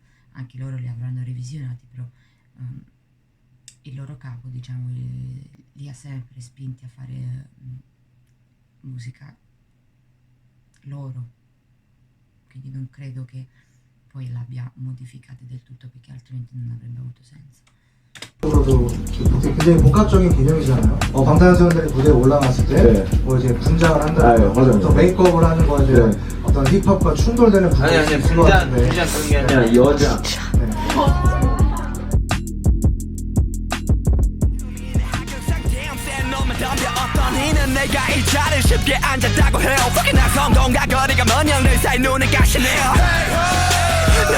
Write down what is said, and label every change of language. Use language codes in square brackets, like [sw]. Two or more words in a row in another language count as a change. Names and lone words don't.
[it] Anche loro li avranno revisionati, però il loro capo diciamo li ha sempre spinti a fare musica loro, quindi non credo che poi l'abbia modificata del tutto perché altrimenti non avrebbe avuto senso. [ko] 굉장히 복합적인 개념이잖아요. 방탄소년단이 무대에 올라갔을 때 뭐 이제 분장을 한다든가 어떤 메이크업을 하는 거에 대한 어떤 힙합과 충돌되는 부분이 있을 것 같은데 분장 그런 게 아니라 여자 내가 이 자리에 쉽게 앉았다고 해요 Fucking 나 성공과 거리가 먼 형들 사이 눈을 가시네요 난